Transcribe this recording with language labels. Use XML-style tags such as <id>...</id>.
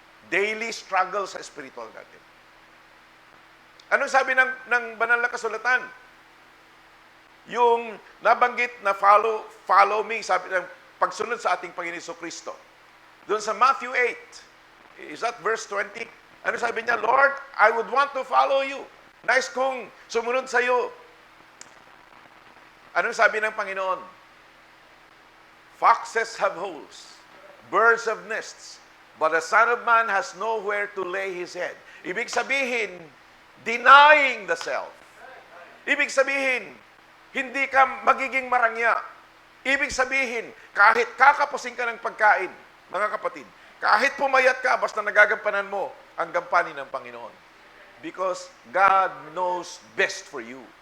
<en>Daily struggle</en> <tl>sa spiritual natin. Anong sabi ng banal na kasulatan? Yung nabanggit na</tl> <en>follow me,</en> <tl>sabi ng pagsunod sa ating Panginoon Kristo. Doon sa Matthew 8,</tl> <en>is that verse 20?</en> <tl>Ano sabi niya?</tl> <en>Lord, I would want to follow you.</en> <tl>Nais kong sumunod sa iyo. Anong sabi ng Panginoon?</tl> <en>Foxes have holes, birds have nests, but the Son of Man has nowhere to lay his head.</en> <tl>Ibig sabihin,</tl> <en>denying the self.</en> <tl>Ibig sabihin, hindi ka magiging marangya. Ibig sabihin, kahit kakapusing ka ng pagkain, mga kapatid, kahit pumayat ka, basta nagagampanan mo ang gampanin ng Panginoon.</tl> <en>Because God knows best for you.</en>